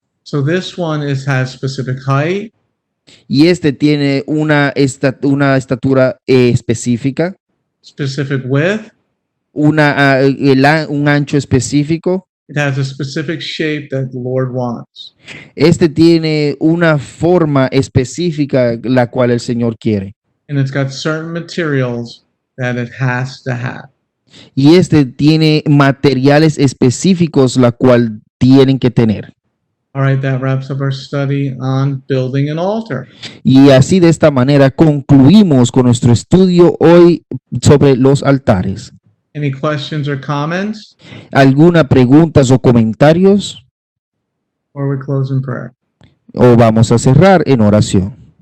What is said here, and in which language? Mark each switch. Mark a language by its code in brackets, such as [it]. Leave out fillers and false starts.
[en] So this one has specific height, [es] Y este tiene una estatura específica, [en] specific width. [es] un ancho específico. [en] It has a specific shape that the Lord wants. [es] Este tiene una forma específica la cual el Señor quiere. [en] And it's got certain materials that it has to have. [es] Y este tiene materiales específicos la cual tienen que tener. [en] All right, that wraps up our study on building an altar. [es] Y así de esta manera concluimos con nuestro estudio hoy sobre los altares. [en] Any questions or comments? [es] ¿Alguna preguntas o comentarios? [en] Or we close in prayer. [es] O vamos a cerrar en oración.